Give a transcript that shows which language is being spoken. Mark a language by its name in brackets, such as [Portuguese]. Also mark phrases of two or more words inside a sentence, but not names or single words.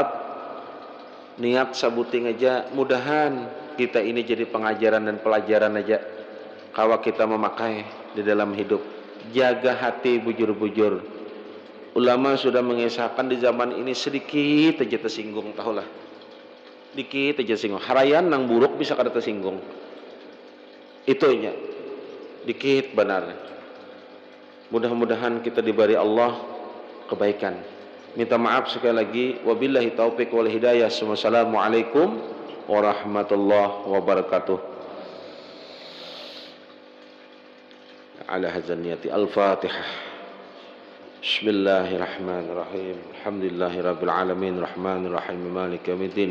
[Banjar] Niat sabuting aja, mudahan kita ini jadi pengajaran dan pelajaran aja kawa kita memakai di dalam hidup. Jaga hati bujur-bujur. [Indonesian] Ulama sudah mengisahkan di zaman ini sedikit aja tersinggung, tahulah. [Banjar] Dikit aja singgung. Harayan nang buruk bisa kada tersinggung. Itunya. Dikit benar. [Indonesian] Mudah-mudahan kita diberi Allah kebaikan. Minta maaf sekali lagi. [Arabic] وبالله التوفيق والهداية. والسلام عليكم ورحمة الله وبركاته. على هذه النية الفاتحة. بسم الله الرحمن الرحيم. الحمد لله رب العالمين، الرحمن الرحيم، مالك يوم الدين.